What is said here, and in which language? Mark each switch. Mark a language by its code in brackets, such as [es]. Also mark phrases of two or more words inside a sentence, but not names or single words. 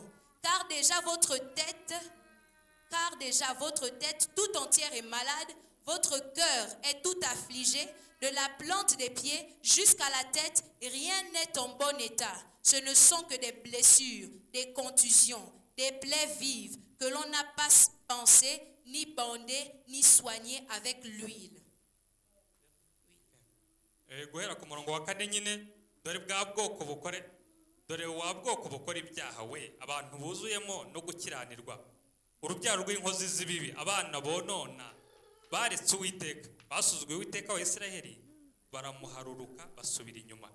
[fr] Car déjà votre tête tout entière est malade, votre cœur est tout affligé, de la plante des pieds jusqu'à la tête, rien n'est en bon état. Ce ne sont que des blessures, des contusions, des plaies vives que l'on n'a pas pensé, ni bandé, ni soigné avec l'huile. [rw] Guhera ku murongo wa 4 nyine, dore bwa bwoko bukora ibyaha we, abantu buzuyemo no gukiranirwa, urubyaro rw'inkozi z'ibibi, abana bonona, baretse Uwiteka, basuzuguye Uwiteka wa Isiraheli, baramuharuruka basubira inyuma.